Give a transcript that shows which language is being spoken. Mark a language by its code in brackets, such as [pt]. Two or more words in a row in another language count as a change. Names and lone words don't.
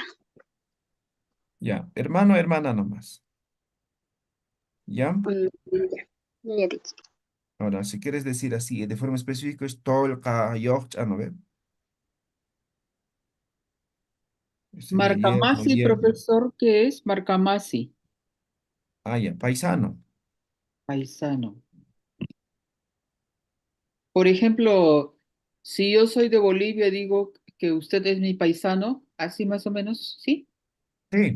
[es] Ya, hermano, hermana nomás. ¿Ya? Yatichiri. Ahora, si quieres decir así, de forma específica, es tolka, yoch, ¿no ve? Sería yerno, Marcamasi, yerno. profesor, ¿qué es? Marcamasi. Ah, ya, paisano. Paisano. Por ejemplo, Si yo soy de Bolivia, digo que usted es mi paisano, así más o menos, ¿sí? Sí,